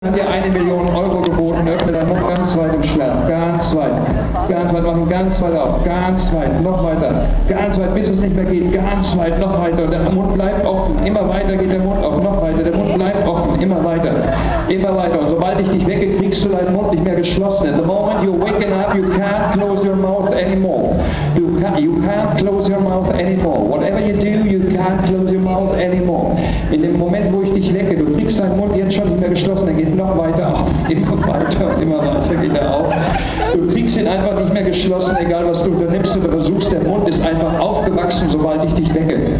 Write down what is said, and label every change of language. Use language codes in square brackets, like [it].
[de] dir 1 Million Euro geboten, öffne deinen Mund ganz weit und schlaf, ganz weit, machen ganz weit auf, ganz weit, noch weiter, ganz weit, bis es nicht mehr geht, ganz weit, noch weiter, und der Mund bleibt offen, immer weiter geht der Mund auf, noch weiter, der Mund bleibt offen, immer weiter, und sobald ich dich wecke, kriegst du deinen Mund nicht mehr geschlossen. [en] At the moment you're waking up, you can't close your mouth anymore. You can't close your mouth anymore. Whatever you do, you can't close your mouth anymore. [de] In dem Moment, wo ich dich wecke, du kriegst deinen Mund jetzt schon nicht mehr geschlossen, er geht noch weiter auf, immer weiter geht er auf. Du kriegst ihn einfach nicht mehr geschlossen, egal was du unternimmst oder versuchst, der Mund ist einfach aufgewachsen, sobald ich dich wecke.